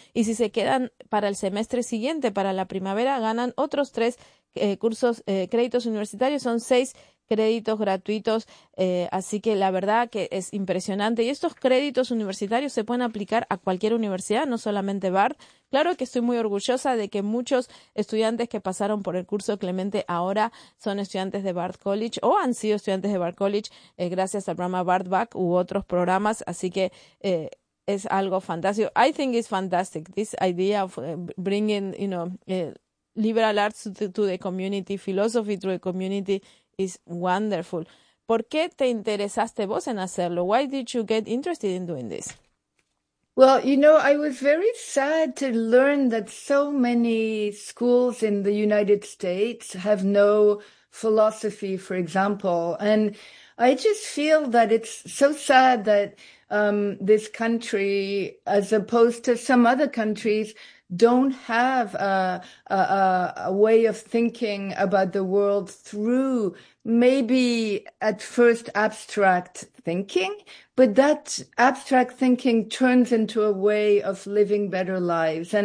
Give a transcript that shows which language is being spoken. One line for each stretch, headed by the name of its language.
Spanish: Y si se quedan para el semestre siguiente, para la primavera, ganan otros 3 créditos universitarios, son 6 créditos gratuitos, así que la verdad que es impresionante. Y estos créditos universitarios se pueden aplicar a cualquier universidad, no solamente Bard. Claro que estoy muy orgullosa de que muchos estudiantes que pasaron por el curso Clemente ahora son estudiantes de Bard College o han sido estudiantes de Bard College gracias al programa Bard Back u otros programas. Así que es algo fantástico.
English: I think it's fantastic, this idea of bringing, liberal arts to the community, philosophy through the community. Is wonderful.
Spanish: ¿Por qué te interesaste vos en hacerlo?
English: Why did you get interested in doing this? Well, I was very sad to learn that so many schools in the United States have no philosophy, for example. And I just feel that it's so sad that this country, as opposed to some other countries, don't have a way of thinking about the world through maybe at first abstract thinking, but that abstract thinking turns into a way of living better lives.